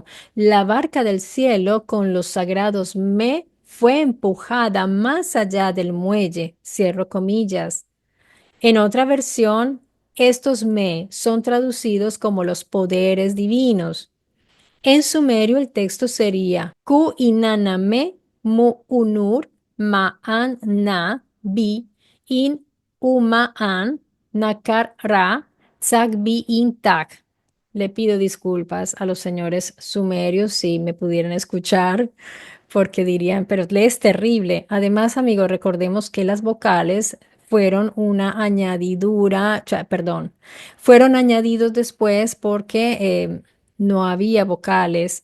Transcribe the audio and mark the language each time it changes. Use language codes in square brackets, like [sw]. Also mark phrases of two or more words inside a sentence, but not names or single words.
[es] La barca del cielo con los sagrados me fue empujada más allá del muelle. Cierro comillas. En otra versión, estos me son traducidos como los poderes divinos. En sumerio el texto sería [sux] Ku inaname mu unur ma'an na bi in uma'an nakar ra tsak bi in tak. [es] Le pido disculpas a los señores sumerios si me pudieran escuchar, porque dirían, pero lees terrible. Además, amigos, recordemos que las vocales fueron una añadidura, perdón, fueron añadidos después porque no había vocales.